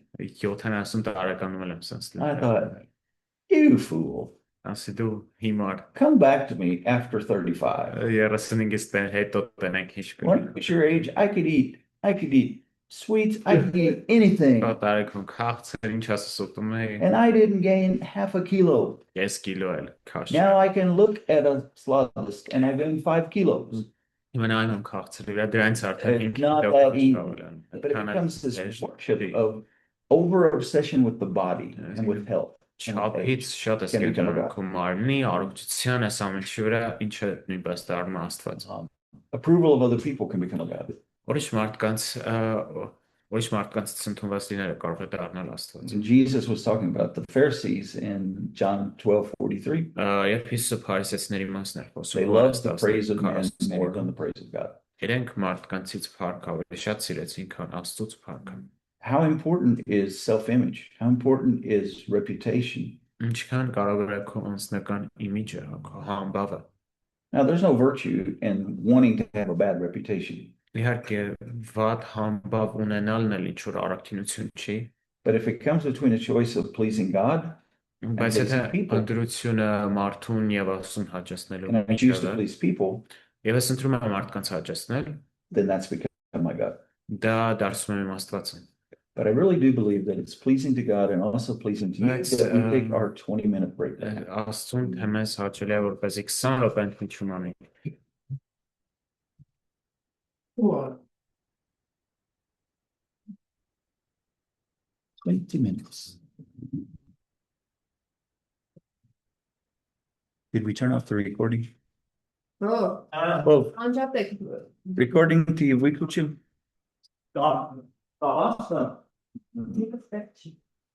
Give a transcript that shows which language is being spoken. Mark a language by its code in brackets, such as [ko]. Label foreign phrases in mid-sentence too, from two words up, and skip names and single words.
[hy] 70 տարեկանում եմ սենց [en] I [hy] լինել։ [en] thought, "You fool. [hy] Ասի դու հիմար [en] Come back to me after 35. [hy] 35-ից հետո տենենք ինչ [en] When I was your age, I could eat sweets, I could eat anything. [hy] տարեկում քաղցր ինչ ասես ուտում էի, [en] And I didn't gain half a kilo. [hy] 5 կիլո էլ քաշ։ [en] Now I can look at a slaughterist and I gained 5 kilos. [hy] Հիմա նայում եմ քաղցրի վրա, դրանից արդեն [en] It's [hy] 5 [en] not [hy] կիլո [en] that [hy] քաշ [en] easy. [hy] կավելան։ [en] But it becomes this worship of over obsession with the body and with health. [hy] Չափից շատ ես [en] Can become a [hy] կենտրոնում [en] God. [hy] քո մարմնի, առողջության, այս ամենի վրա, ինչը նույնպես դառնում է Աստված։ [en] Approval of other people can become a God. [hy] Ուրիշ մարդկանց ընդունված լինելը կարող է դառնալ Աստված։ [en] And Jesus was talking about the Pharisees in John 12:43. [hy] Երբ Հիսուսը փարիսեցիների մասն էր [en] They [hy] խոսում, [en] loved the praise of men more than the praise of God. [hy] իրենք մարդկանցից փառք ավելի շատ սիրեցին, քան Աստծուց փառքը։ [en] How important is self-image? How important is reputation? [hy] Ինչքան կարող է քո անձնական իմիջը, քո համբավը։ [en] Now, there's no virtue in wanting to have a bad reputation. [hy] Իհարկե, վատ համբավ ունենալն էլ ինչ որ առաքինություն չի, [en] But if it comes between a choice of pleasing God [hy] բայց եթե [en] pleasing people, [hy] ընտրությունը մարդուն եւ Աստծուն հաճեցնելու [en] and I choose to [hy] միջև է, [en] please people, [hy] եւ ես ընտրում եմ մարդկանց հաճեցնել, [en] then that's become my God. [hy] դա դարձնում եմ իմ Աստվածը։ [en] But I really do believe that it's pleasing to God and also pleasing to you that we take our 20-minute break. [hy] Աստծուն թե մեզ հաճելի է որպեսզի 20 րոպե ընդմիջում անենք։ [en] 20 minutes. Did we turn off the recording? Oh, Oh, [hy] անջատեք։ [en] recording to you, выключил? [hy] Դա, դա, Դիպ էֆեկտ չի։